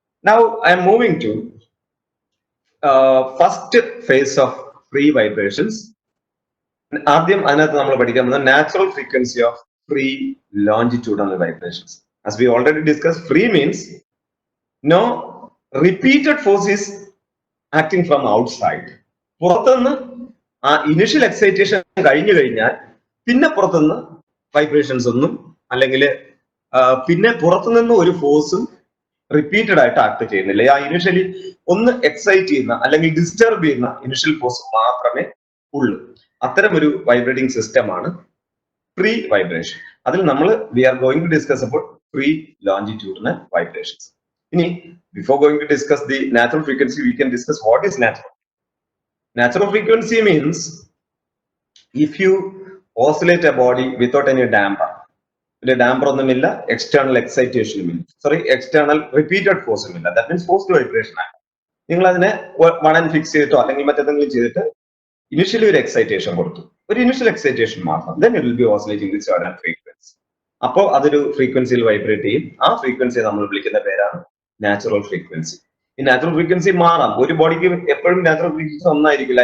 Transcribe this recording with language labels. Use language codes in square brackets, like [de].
[en] Now I am moving to first phase of free vibrations. [ml] ആദ്യം അതിനകത്ത് നമ്മൾ പഠിക്കാൻ പോകുന്നത് [en] natural frequency of free longitudinal vibrations. As we already discussed, free means no repeated force is acting from outside. [ml] പുറത്തുനിന്ന് ആ initial excitation കഴിഞ്ഞു കഴിഞ്ഞാൽ പിന്നെ പുറത്തുനിന്ന് വൈബ്രേഷൻസ് ഒന്നും അല്ലെങ്കിൽ പിന്നെ പുറത്തുനിന്ന് ഒരു ഫോഴ്സും റിപ്പീറ്റഡ് ആയിട്ട് ആക്ട് ചെയ്യുന്നില്ല. ആ ഇനിഷ്യലി ഒന്ന് എക്സൈറ്റ് ചെയ്യുന്ന അല്ലെങ്കിൽ ഡിസ്റ്റർബ് ചെയ്യുന്ന ഇനിഷ്യൽ ഫോഴ്സ് മാത്രമേ ഉള്ളൂ. അത്തരം ഒരു വൈബ്രേറ്റിംഗ് സിസ്റ്റമാണ് ഫ്രീ വൈബ്രേഷൻ. അതിൽ നമ്മൾ [en] We are going to discuss about free longitudinal vibrations. [ml] ഇനി [en] Before going to discuss the natural frequency we can discuss what is natural. Natural frequency means if you oscillate a body without any damper. The damper [ml] ഒന്നുമില്ല, [en] external excitation ഇല്ല, external repeated force ഇല്ല. That means forced vibration ആണ്. [ml] നിങ്ങൾ അതിനെ one fix ചെയ്തിട്ടോ അല്ലെങ്കിൽ മറ്റെന്തെങ്കിലും ചെയ്തിട്ട് ഇനിഷ്യലി ഒരു എക്സൈറ്റേഷൻ കൊടുത്തു, ഒരു ഇനിഷ്യൽ എക്സൈറ്റേഷൻ മാത്രം, [en] then it will be oscillating with certain frequency. [ml] അപ്പോൾ അതൊരു ഫ്രീക്വൻസിയിൽ വൈബ്രേറ്റ് ചെയ്യും. ആ ഫ്രീക്വൻസിയെ നമ്മൾ വിളിക്കുന്ന പേരാണ് നാച്ചുറൽ ഫ്രീക്വൻസി. ഈ നാച്ചുറൽ ഫ്രീക്വൻസി മാറാം. ഒരു ബോഡിക്ക് എപ്പോഴും നാച്ചുറൽ ഫ്രീക്വൻസി ഒന്നായിരിക്കില്ല.